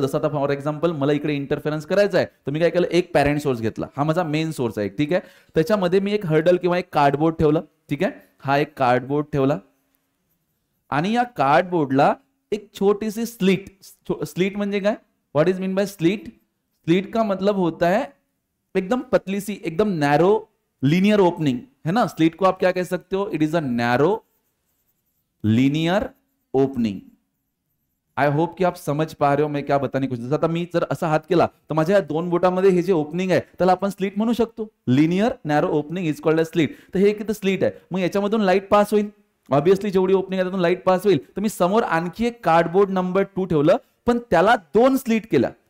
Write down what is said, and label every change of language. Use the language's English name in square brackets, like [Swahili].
[Marathi] जसं आता for example मला इकडे इंटरफेरन्स करायचा आहे तर मी काय केलं? एक पॅरेंट सोर्स घेतला, हा माझा मेन सोर्स आहे, ठीक आहे. त्याच्यामध्ये मी एक हर्डल किंवा एक कार्डबोर्ड ठेवलं, ठीक आहे. हा एक कार्डबोर्ड ठेवला आणि या कार्डबोर्डला एक छोटीसी स्लिट. स्लिट म्हणजे काय? [English] What is mean by slit? [Hindi] Slit का मतलब होता है एकदम पतली सी, एकदम नैरो लीनियर ओपनिंग, है ना. स्लिट को आप क्या कह सकते हो? [English] It is a narrow linear opening. [Hindi] I hope कि आप समझ पा रहे हो मैं क्या बताने कुछ. [Marathi] जसं आता मी जर असा हात केला तर माझ्या या दोन बोटामध्ये हे जे ओपनिंग आहे त्याला आपण स्लिट म्हणू शकतो. [English] Linear narrow opening is called a slit. [Marathi] तर हे किती स्लिट आहे, मग याच्यामधून लाईट पास होईल. ऑब्विसली जेवढी ओपनिंग आहे त्यातून लाईट पास होईल. तर मी समोर आणखी एक कार्डबोर्ड नंबर 2 ठेवलं पण त्याला दोन स्लिट केल्या